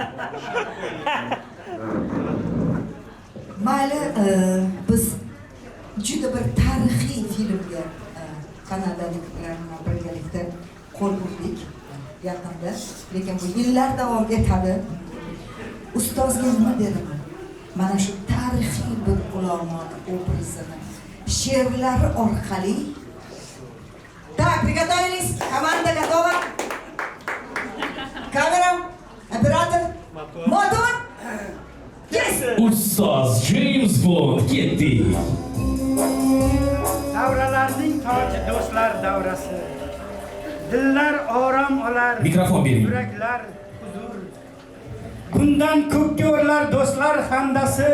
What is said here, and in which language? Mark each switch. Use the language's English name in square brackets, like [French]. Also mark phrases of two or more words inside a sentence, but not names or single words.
[Uzbek] Mayli, biz juda bir tarixiy filmga kanadaliklar bilan birgalikda qo'l urdik yaqinda, lekin bu yillar davom etadi. Ustozga nima deraman? Mana shu tarixiy bir ulamoni obrazini she'rlari orqali. [Russian] Так, приготовились? Команда готова? Камера, оператор, мотор. [Uzbek] Ustoz James Bond ketdi. Davralarning toji do'stlar davrasi. Dillar orom olar. Mikrofon bering. Yuraklar huzur. Bundan ko'kka o'rlar do'stlar hamdasi.